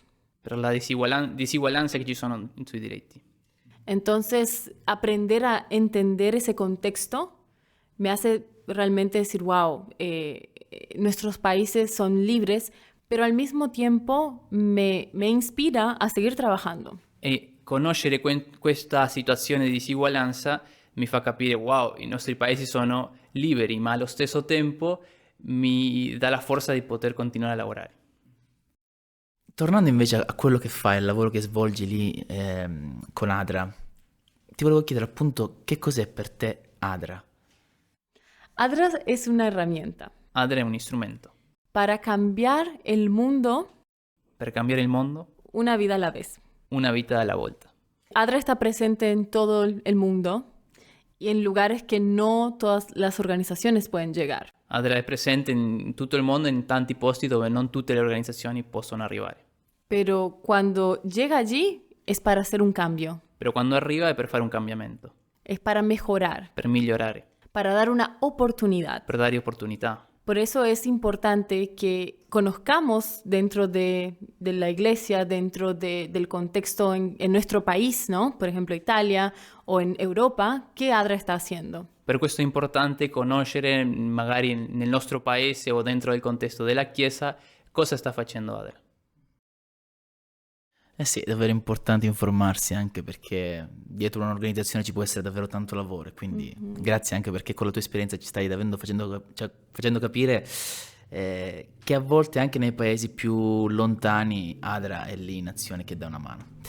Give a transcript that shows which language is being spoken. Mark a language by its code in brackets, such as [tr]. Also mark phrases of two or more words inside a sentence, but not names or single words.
[it] per la disuguaglianza che ci sono sui diritti. [es] Entonces, aprender a entender ese contexto me hace realmente decir, wow, nuestros países son libres, pero al mismo tiempo me inspira a seguir trabajando. [it] E conoscere questa situazione di disuguaglianza mi fa capire, wow, i nostri paesi sono liberi, ma allo stesso tempo mi dà la forza di poter continuare a lavorare. Tornando invece a quello che fai, al lavoro che svolgi lì con Adra, ti volevo chiedere appunto che cos'è per te Adra? [es] ADRA es una herramienta [it] Adra è un strumento [es] para cambiar el mundo [it] per cambiare il mondo, [es] una vida a la vez. [it] una vita alla volta. [es] ADRA está presente en todo el mundo y en lugares que no todas las organizaciones pueden llegar. [it] Adra è presente in tutto il mondo, in tanti posti dove non tutte le organizzazioni possono arrivare. [es] Pero cuando llega allí es para hacer un cambio, [it] Però quando arriva è per fare un cambiamento, [es] es para mejorar, [it] per migliorare, [es] para dar una oportunidad. [it] per dare opportunità. [es] Por eso es importante que conozcamos dentro de la iglesia, dentro del contexto en nuestro país, ¿no? Por ejemplo, Italia o en Europa, qué ADRA está haciendo. [it] Per questo è importante conoscere, magari nel nostro paese o dentro del contesto della Chiesa, cosa sta facendo Adra. Eh sì, è davvero importante informarsi anche perché dietro un'organizzazione ci può essere davvero tanto lavoro e quindi grazie anche perché con la tua esperienza ci stai davvero facendo capire che a volte anche nei paesi più lontani Adra è lì in azione che dà una mano.